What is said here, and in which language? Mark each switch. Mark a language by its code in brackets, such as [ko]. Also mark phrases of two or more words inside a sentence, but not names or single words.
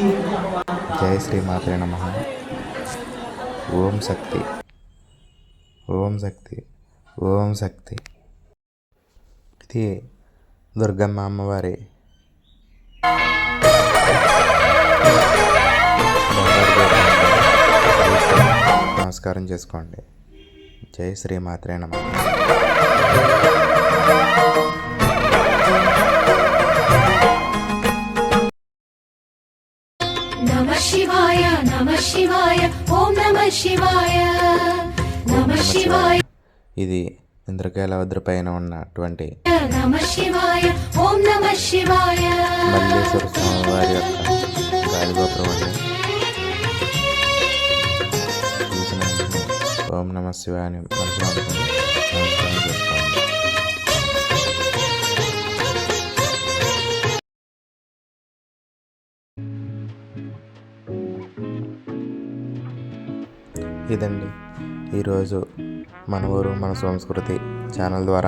[sa] జై శ్రీమాత్రే నమః. ఓం శక్తి ఓం శక్తి ఓం శక్తి. [te] ఇది దుర్గమ్మ అమ్మవారి నమస్కారం చేసుకోండి. [sa] జై శ్రీమాత్రే నమః. नमः शिवाय नमः शिवाय ॐ नमः शिवाय नमः शिवाय [te] ఇది ఇంద్రకీలాద్రి పైన ఉన్నటువంటి [sa] नमः शिवाय ॐ नमः शिवाय [te] మల్లేశ్వర స్వామి వారి యొక్క గాలిగోపురం అండి. చూసిన వెంటనే [sa] ఓం నమః శివాయ [te] అని మనసులో అనుకుని నమస్కారం చేసుకోండి. ఇదండి ఈరోజు మన ఊరు మన సంస్కృతి ఛానల్ ద్వారా